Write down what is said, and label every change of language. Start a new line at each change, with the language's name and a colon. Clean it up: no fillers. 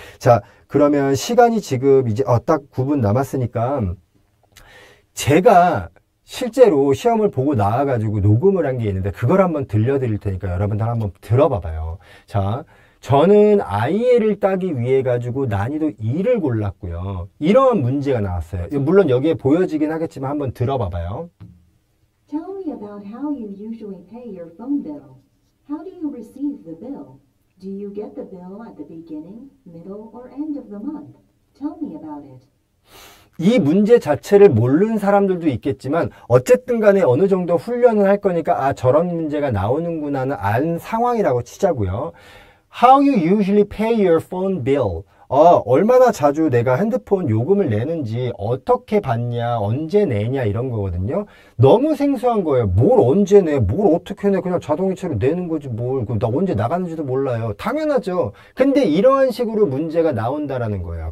Korean: 자, 그러면 시간이 지금 이제 딱 9분 남았으니까 제가 실제로 시험을 보고 나와가지고 녹음을 한 게 있는데 그걸 한번 들려드릴 테니까 여러분들 한번 들어봐봐요. 자, 저는 IL을 따기 위해 가지고 난이도 2를 골랐고요. 이러한 문제가 나왔어요. 물론 여기에 보여지긴 하겠지만 한번 들어봐봐요.
English: Tell me about how you usually pay your phone bill. How do you receive the bill? Do you get the bill at the beginning, middle, or end of the month? Tell me about it.
Korean: 이 문제 자체를 모르는 사람들도 있겠지만 어쨌든 간에 어느 정도 훈련을 할 거니까 저런 문제가 나오는구나는 안 상황이라고 치자고요.
English: How you usually pay your phone bill.
Korean: 얼마나 자주 내가 핸드폰 요금을 내는지 어떻게 받냐, 언제 내냐 이런 거거든요. 너무 생소한 거예요. 뭘 언제 내, 뭘 어떻게 내, 그냥 자동이체로 내는 거지 뭘. 나 언제 나가는지도 몰라요. 당연하죠. 근데 이러한 식으로 문제가 나온다라는 거예요.